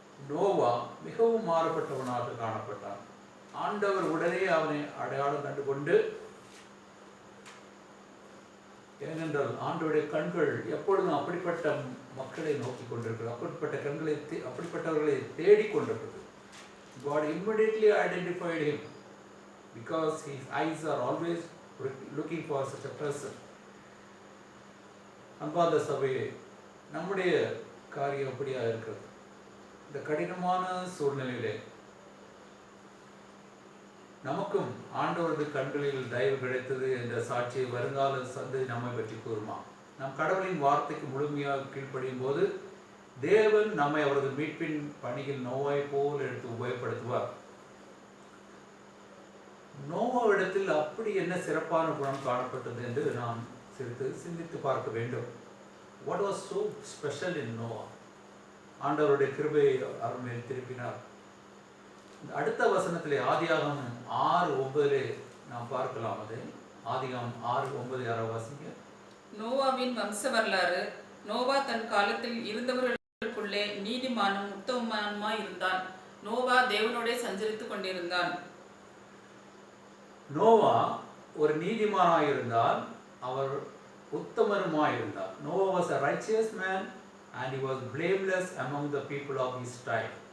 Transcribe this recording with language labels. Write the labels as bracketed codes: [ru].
[ta] நோவா மிகவும் மாறுபட்டவனாக காணப்பட்டான். ஆண்டவர் உடனே அவனை அடையாளம் கண்டுகொண்டு, ஏனென்றால் ஆண்டவருடைய கண்கள் எப்பொழுதும் அப்படிப்பட்ட மக்களை நோக்கி கொண்டிருக்கிறது, அப்படிப்பட்டவர்களை தேடிக்கொண்டிருக்கிறது. [en] God immediately identified him because his eyes are always looking for such a person. [ta] அன்பார்ந்த சபையே, நம்முடைய காரியம் அப்படியா இருக்கிறது. இந்த கடினமான சூழ்நிலையிலே நமக்கும் ஆண்டவரது கண்களில் தயவு கிடைத்தது என்ற சாட்சியை வருங்கால சந்ததி நம்மை பற்றி கூறுமா. நம் கடவுளின் வார்த்தைக்கு முழுமையாக கீழ்ப்படியும் போது தேவன் நம்மை அவரது மீட்பின் பணியில் நோவாய் போல் எடுத்து உபயோகப்படுத்துவார். நோவாவிடத்தில் அப்படி என்ன சிறப்பான குணம் காணப்பட்டது என்று நாம் சிந்தித்து பார்க்க வேண்டும். [en] What was so special in Noah? [ta] ஆண்டவருடைய கிருபையை அவர் மேல் திருப்பினார். அடுத்த வசனத்திலே ஆதியாகமம் 6:9 நாம் பார்க்கலாம். அதை ஆதியாகமம் 6:9 யாராவது வாசிங்க. நோவாவின் வம்ச வரலாறு. நோவா தன் காலத்தில் இருந்தவர்களுக்குள்ளே நீதிமானும் உத்தமமானுமாய் இருந்தான். நோவா தேவனோடே சஞ்சரித்துக் கொண்டிருந்தான். நோவா ஒரு நீதிமானாய் இருந்தால், அவர் உத்தமருமாய் இருந்தார். [en] Noah was a righteous man and he was blameless among the people of his time.